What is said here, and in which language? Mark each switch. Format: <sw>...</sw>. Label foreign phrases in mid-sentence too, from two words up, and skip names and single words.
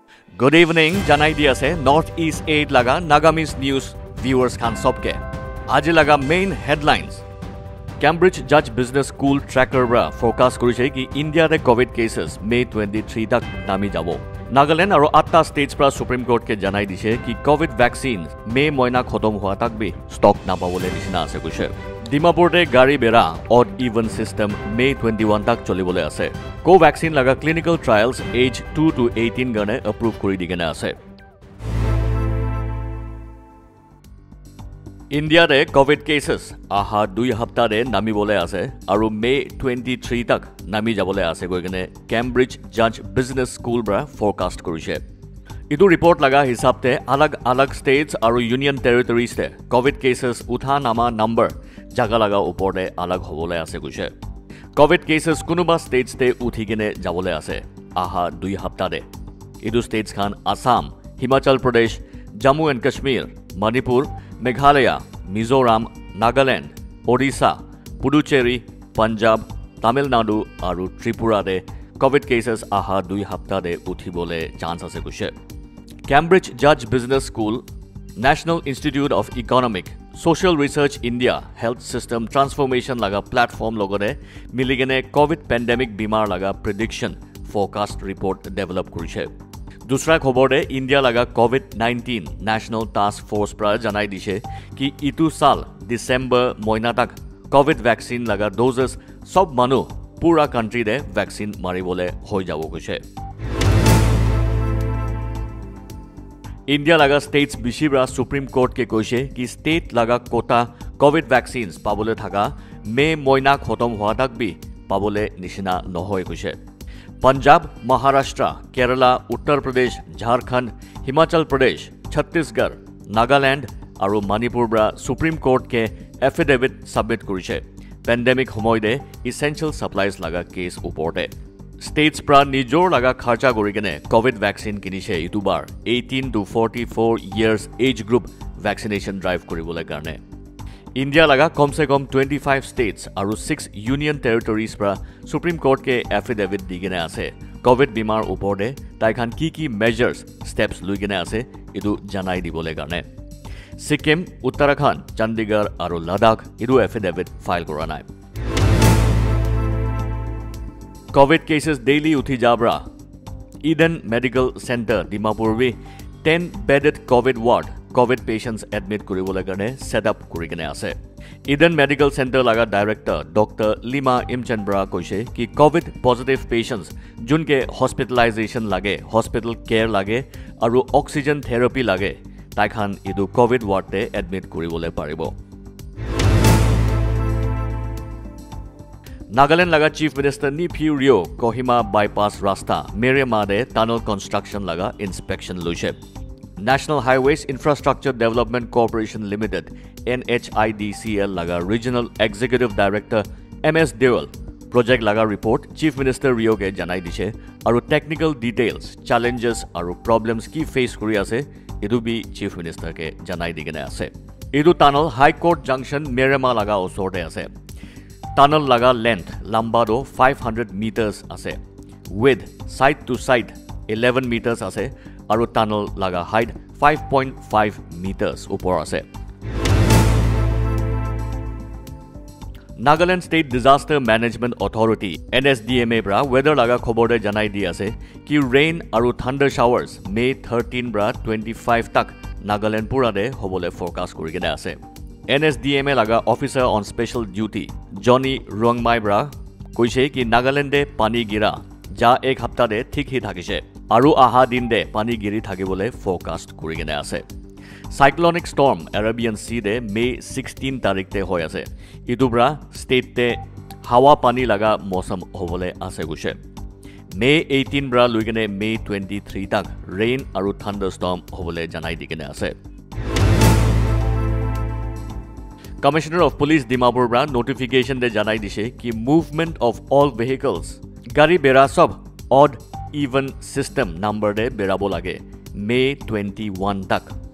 <en>Good evening,</en> <nag>janai di ase Northeast 8 laga Nagamis News viewers khan sobke. Aji laga</nag> <en>main headlines.</en> <nag>Cambridge Judge Business School tracker ra forecast korise ki India re</nag> <en>COVID cases</en> <nag>May 23 tak nami jabo. Nagaland aro 8 states pra Supreme Court ke janai dise ki</nag> <en>COVID vaccine</en> <nag>May moina khotom hua tak bi stock na pabole nisina ase koise. Dimapur te gari bera</nag> <en>odd even system</en> <nag>May 21 tak cholibole ase. Co-vaccine laga</nag> <en>clinical trials age 2 to 18</en> <nag>gane approve kori digena ase. India re</nag> <en>COVID cases</en> <nag>aha 2 hafta re nami bole ase aru May 23 tak nami jabole ase goi gane Cambridge Judge Business School bra forecast korise. Idu report laga hisab te alag states aru</nag> <en>union territories</en> <nag>te</nag> <en>COVID cases</en> <nag>utha nama number jaga laga upor de alag hobole ase koise.</nag> <en>COVID cases</en> <nag>kunuba states te uthi gene jabole ase aha 2 hafta de. Idu states khan Assam, Himachal Pradesh, Jammu and Kashmir, Manipur, Meghalaya, Mizoram, Nagaland, Odisha, Puducherry, Punjab, Tamil Nadu aru Tripura de</nag> <en>COVID cases</en> <nag>aha 2 hafta de uthi bole chance ase koise. Cambridge Judge Business School, National Institute of Economic, Social Research India, Health System Transformation laga platform logore miligene</nag> <en>COVID pandemic</en> <nag>bimar laga</nag> <en>prediction forecast report develop</en> <nag>korise. Dusra khobor de India laga COVID-19 National Task Force pra janai dise ki itu sal December moina tak</nag> <en>COVID vaccine</en> <nag>laga doses sob manu pura country de vaccine maribole hoi jabo koise. India laga states bishibra Supreme Court ke koise ki state laga quota</nag> <en>COVID vaccines</en> <nag>pabole thaka May moina khotom hua tak bi pabole nishina nohoi koise. Punjab, Maharashtra, Kerala, Uttar Pradesh, Jharkhand, Himachal Pradesh, Chhattisgarh, Nagaland aru Manipur bra Supreme Court ke</nag> <en>affidavit submit</en> <nag>korise. Pandemic homoy de</nag> <en>essential supplies</en> <nag>laga case uporte. States pra nijor laga kharcha kori kene</nag> <en>COVID vaccine</en> <nag>kinise itubar</nag> <en>18 to 44 years age group vaccination drive</en> <nag>koribole karne. India laga kom se kom 25 states aru 6</nag> <en>union territories</en> <nag>pra Supreme Court ke affidavit digene ase. COVID bimar upor de tai khan ki</nag> <en>measures steps</en> <nag>lui gene ase idu janai dibole karne. Sikkim, Uttarakhand, Chandigarh aru Ladakh idu</nag> <en>affidavit file</en> <nag>kora nai.</nag> <en>COVID cases</en> <nag>daily uthi jabra. Eden Medical Center Dimapur vi</nag> <en>10 bedded COVID ward COVID patients admit</en> <nag>kuribole karne</nag> <en>set up</en> <nag>kurigene ase. Eden Medical Center laga director Dr. Lima Imchandra koise ki</nag> <en>COVID positive patients</en> <nag>junke hospitalization lage,</nag> <en>hospital care</en> <nag>lage aru</nag> <en>oxygen therapy</en> <nag>lage tai khan idu</nag> <en>COVID ward</en> <nag>te admit kuribole paribo. Nagaland laga Chief Minister Neiphiu Rio Kohima bypass rasta Meriama de</nag> <en>tunnel construction</en> <nag>laga inspection loise. National Highways Infrastructure Development Corporation Limited NHIDCL laga Regional Executive Director MS Dewal project laga report Chief Minister Rio ke janai dise aru</nag> <en>technical details challenges</en> <nag>aru problems ki face kori ase idu bi Chief Minister ke janai digene ase. Idu tunnel High Court Junction Meriama laga osorte ase. Tunnel laga length lamba do 500 meters ase.</nag> <en>Width side to side 11 meters</en> <nag>ase aru tunnel laga height 5.5 meters upor ase. Nagaland State Disaster Management Authority NSDMA bra weather laga khobor de janai di ase ki rain aru</nag> <en>thunder showers</en> <nag>May 13 bra 25 tak Nagaland pura de hobole forecast kori gena ase. NSDMA laga</nag> <en>officer on special duty</en> <nag>Johnny Rongmai bra koise ki Nagaland de pani gira ja ek hafta de thik hi thakise aru aha din de pani giri thakibole forecast kori gena ase.</nag> <en>Cyclonic storm Arabian Sea</en> <nag>de May 16 tarik te hoy ase. Itubra state te hawa pani laga mosam hobole ase guse. May 18 bra luigene May 23 tak rain aru thunderstorm hobole janai digene ase. Commissioner of Police Dimapur bra notification de janai dise ki</nag> <en>movement of all vehicles</en> <nag>gari bera sob</nag> <en>odd even system number</en> <nag>de berabo lage May 21 tak.</nag>